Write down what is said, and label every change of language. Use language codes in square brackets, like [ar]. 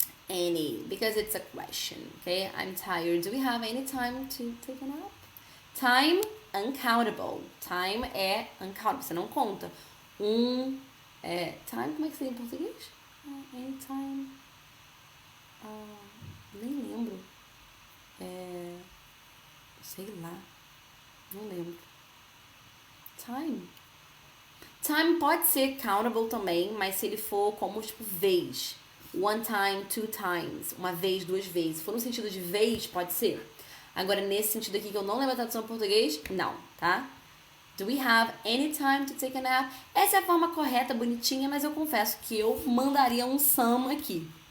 [en] Any, because it's a question, okay? I'm tired. Do we have any time to take a nap? Time, uncountable. [pt] Time é uncountable, você não conta. Time, como é que seria em português? [en] Anytime. [pt] Nem lembro. Sei lá. Não lembro. Time. Time pode ser countable também, mas se ele for como, tipo, vez. [en] One time, two times. [pt] Uma vez, duas vezes. Se for no sentido de vez, pode ser. Agora, nesse sentido aqui, que eu não lembro a tradução em português, não, tá? [en] Do we have any time to take a nap? [pt] Essa é a forma correta, bonitinha, mas eu confesso que eu mandaria um some aqui.